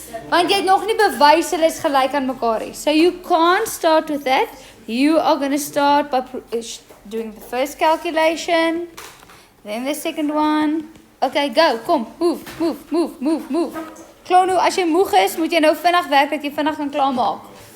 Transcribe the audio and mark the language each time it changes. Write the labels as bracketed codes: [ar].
[af] Want jy het nog nie bewys hulle is gelyk aan mekaar nie. [en] So you can't start with that. You are going to start by doing the first calculation, then the second one. Okay, go. [af] Kom, [en] move. [af] Klaar nou, as jy moeg is, moet jy nou vinnig werk dat jy vinnig kan klaarmaak.